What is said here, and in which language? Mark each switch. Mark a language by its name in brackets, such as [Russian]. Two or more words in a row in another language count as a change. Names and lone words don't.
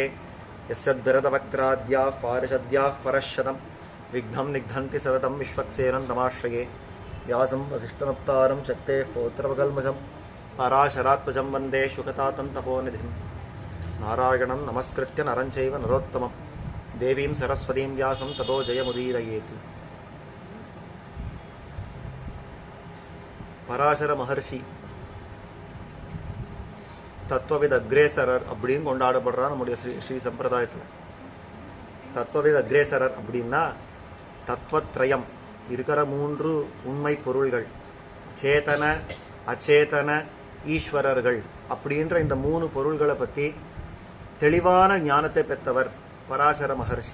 [Sanskrit] यस्यद्वरदवक्त्राद्याः पारिषद्याः परश्शतं विघ्नं निघ्नन्ति सततं विश्वक्सेनं तमाश्रये। व्यासं वसिष्ठनप्तारं शक्तेः पौत्रवकल्मषं पराशरात्मजं वन्दे शुकतातं तपोनिधिं। नारायणं नमस्कृत्य नरं चैव नरोत्तमं देवीं सरस्वतीं व्यासं ततो जयमुदीरयेत्। [Tamil] பராசர மகர்ஷி தத்துவவித் அக்ரேசரர் அப்படின்னு கொண்டாடப்படுறார் நம்முடைய ஸ்ரீ சம்பிரதாயத்தில். தத்துவவித் அக்ரேசரர் அப்படின்னா தத்துவத்ரயம் இருக்கிற மூன்று உண்மை பொருள்கள், சேதன அச்சேதன ஈஸ்வரர்கள் அப்படின்ற இந்த மூணு பொருள்களை பற்றி தெளிவான ஞானத்தை பெற்றவர் பராசர மகர்ஷி.